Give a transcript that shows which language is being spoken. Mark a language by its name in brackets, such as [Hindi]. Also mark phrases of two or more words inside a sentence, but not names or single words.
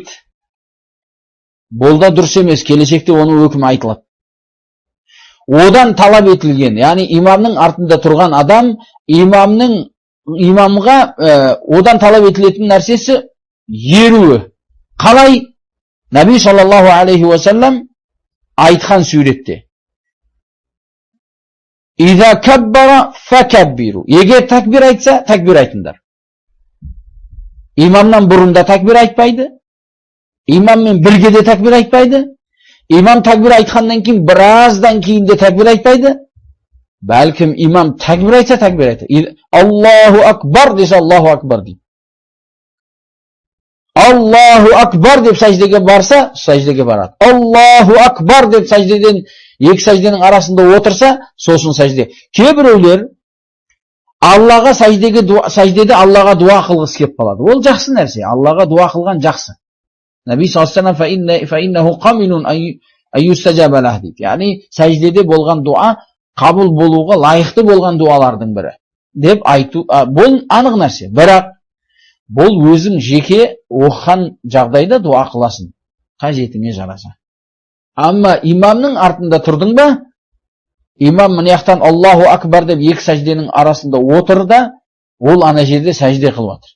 [Kazakh] Бұл да дұрыс емес, келешекте оның өкімі айтылады. Одан талап етілген, яғни имамның артында тұрған адам, имамға одан талап етілетін нәрсесі еруі. Қалай? Наби [Arabic] صلى الله عليه وسلم [Kazakh] айтқан суретте. [Arabic] إذا كبر فكبروا. [Kazakh] Егер такбир айтса, такбир айтыңдар. Имамнан бұрында такбир айтпайды. Имаммен бірге де такбир айтпайды. Имам такбир айтқаннан кейін біраздан кейін де такбир айтпайды. Бәлкім имам такбир айтса, такбир айтады. [Arabic] الله أكبر [Kazakh] десе, [Arabic] الله أكبر [Kazakh] дейді. [Arabic] الله أكبر [Kazakh] деп сәждеге барса, сәждеге барады. [Arabic] الله أكبر [Kazakh] деп сәждеден, екі сәжденің арасында отырса, сосын сәжде. Кейбіреулер Аллаға сәждеде Аллаға дуа қылғысы келіп қалады. Ол жақсы нәрсе. Аллаға дуа қылған жақсы. Наби [Arabic] صلى الله عليه وسلم فإنه قمين أن يستجاب له [Kazakh] дейді. Яғни сәждеде болған дуа қабыл болуға лайықты болған дуалардың бірі деп айту. Бұл анық нәрсе. Бірақ бұл өзің жеке оқыған жағдайда дуа қыласың, қажетіңе жараса. Амма имамның артында тұрдың ба, имам мына жақтан [Arabic] الله أكبر [Kazakh] деп екі сәжденің арасында отыр да, ол ана жерде сәжде қылып жатыр.